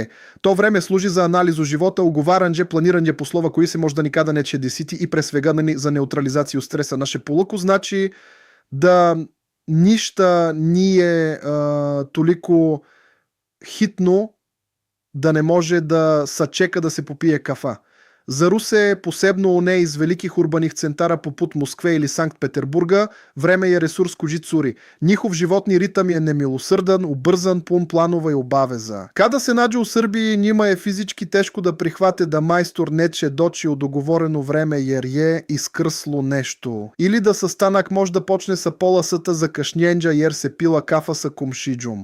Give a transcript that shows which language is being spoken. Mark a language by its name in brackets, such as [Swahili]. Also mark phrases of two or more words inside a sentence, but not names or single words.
[Serbian] To vreme služi za analizu života, ugovaranje, planiranje poslova koji se možda nikada neće desiti i pre svega za neutralizaciju stresa. Naše polako znači da ništa nije toliko hitno da ne može da sačeka da se popije kafa. За Русе, посебно оне из великих урбаних центара попут Москве или Санкт-Петербурга, време je resurs koži curi. Njihov životni ritam je nemilosrdan, ubrzan, pun planova i obaveza. Kada se nađe u Srbiji, njima je fizički teško da prihvate da majstor neće doći u dogovoreno vreme jer je iskrslo nešto. Ili da sastanak može da počne sa pola sata zakašnjenja jer se pila kafa sa komšidžom.